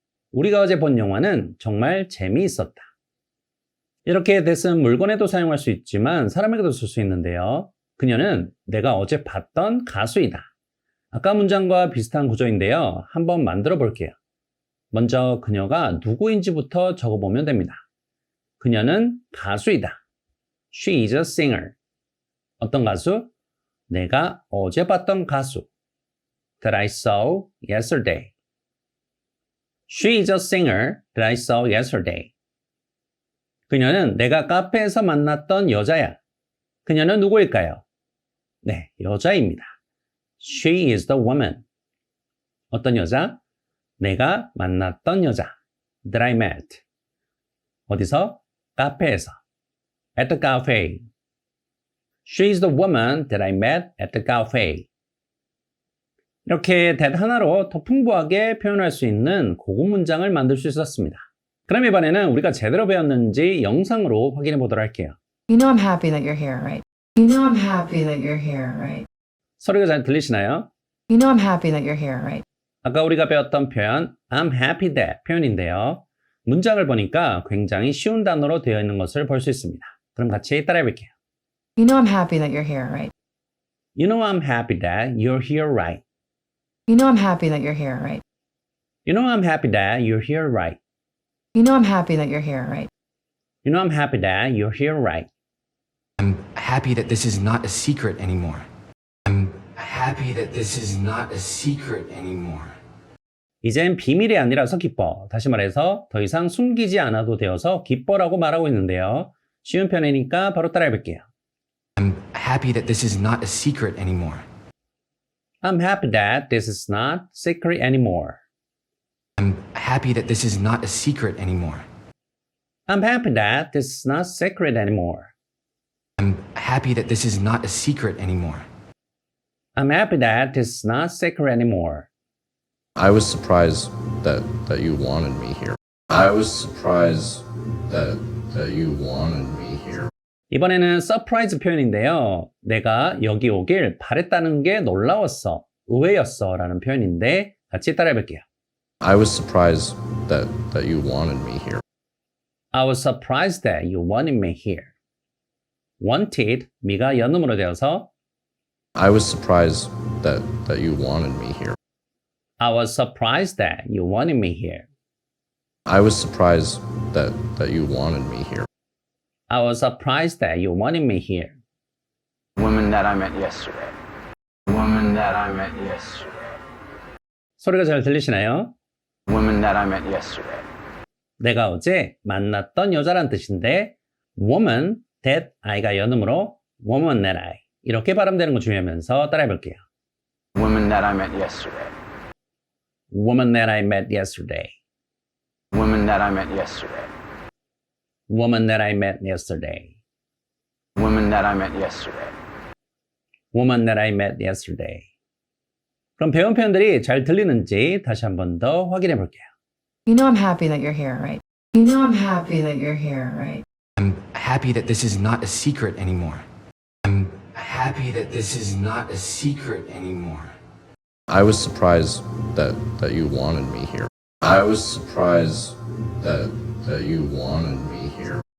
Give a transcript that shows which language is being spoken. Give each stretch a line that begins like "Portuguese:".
Korean: 우리가 어제 본 영화는 정말 재미있었다. 이렇게 that은 물건에도 사용할 수 있지만 사람에게도 쓸 수 있는데요. 그녀는 내가 어제 봤던 가수이다. 아까 문장과 비슷한 구조인데요. 한번 만들어 볼게요. 먼저 그녀가 누구인지부터 적어보면 됩니다. 그녀는 가수이다.
English: She is a singer.
Korean: 어떤 가수? 내가 어제 봤던 가수.
English: That I saw yesterday. She is a singer that I saw yesterday.
Korean: 그녀는 내가 카페에서 만났던 여자야. 그녀는 누구일까요? 네, 여자입니다.
English: She is the woman.
Korean: 어떤 여자? 내가 만났던 여자.
English: That I met.
Korean: 어디서? 카페에서.
English: At the cafe. She is the woman that I met at the cafe.
Korean: 이렇게 that 하나로 더 풍부하게 표현할 수 있는 고급 문장을 만들 수 있었습니다. 그럼 이번에는 우리가 제대로 배웠는지 영상으로 확인해 보도록 할게요.
English: You know I'm happy that you're here, right? You know I'm happy that you're here, right?
Korean: 소리가 잘 들리시나요?
English: You know I'm happy that you're here, right?
Korean: 아까 우리가 배웠던 표현
English: I'm happy that
Korean: 표현인데요. 문장을 보니까 굉장히 쉬운 단어로 되어 있는 것을 볼 수 있습니다. 그럼 같이 따라해 볼게요.
English: You know I'm happy that you're here, right? You know I'm happy that you're here, right? You know I'm happy that you're here, right? You know I'm happy that you're here, right? You know I'm happy that you're here, right? You know I'm happy that you're here, right? I'm happy that this is not a secret anymore. I'm happy that this is not a secret anymore.
Korean: 이젠 비밀이 아니라서 기뻐. 다시 말해서 더 이상 숨기지 않아도 되어서 기뻐라고 말하고 있는데요. 쉬운 편이니까 바로 따라해 볼게요.
English: I'm happy that this is not a secret anymore. I'm happy that this is not secret anymore. I'm happy that this is not a secret anymore. I'm happy that this is not secret anymore. I'm happy that this is not a secret anymore. I'm happy that this is not secret anymore. I was surprised that you wanted me here. I was surprised that you wanted me here.
Korean: 이번에는 서프라이즈 표현인데요. 내가 여기 오길 바랬다는 게 놀라웠어, 의외였어 라는 표현인데 같이 따라해 볼게요.
English: I was surprised that you wanted me here. I was surprised that you wanted me here.
Korean: wanted, 미가 연음으로 되어서
English: I was surprised that you wanted me here. I was surprised that you wanted me here. I was surprised that you wanted me here. I was surprised that you wanted me here. Woman that I met yesterday. Woman that I met yesterday.
Korean: 소리가 잘 들리시나요?
English: Woman that I met yesterday.
Korean: 내가 어제 만났던 여자란 뜻인데 woman, that, I가 연음으로
English: woman that I
Korean: 이렇게 발음되는 거 중요하면서 따라해 볼게요.
English: Woman that I met yesterday. Woman that I met yesterday. Woman that I met yesterday. Woman that I met yesterday. Woman that I met yesterday. woman that I met yesterday.
Korean: 그럼 배운 표현들이 잘 들리는지 다시 한 번 더 확인해 볼게요.
English: You know I'm happy that you're here, right? You know I'm happy that you're here, right? I'm happy that this is not a secret anymore. I'm happy that this is not a secret anymore. I was surprised that you wanted me here. I was surprised that you wanted me here.